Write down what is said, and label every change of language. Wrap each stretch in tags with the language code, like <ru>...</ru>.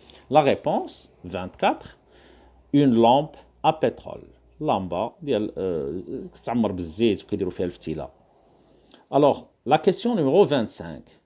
<fr>لا ريبونس 24 une lampe à pétrole.</fr> <ar>لامبه ديال كتعمر بالزيت وكيديروا فيها الفتيله.</ar> <fr>alors la question numéro 25.</fr>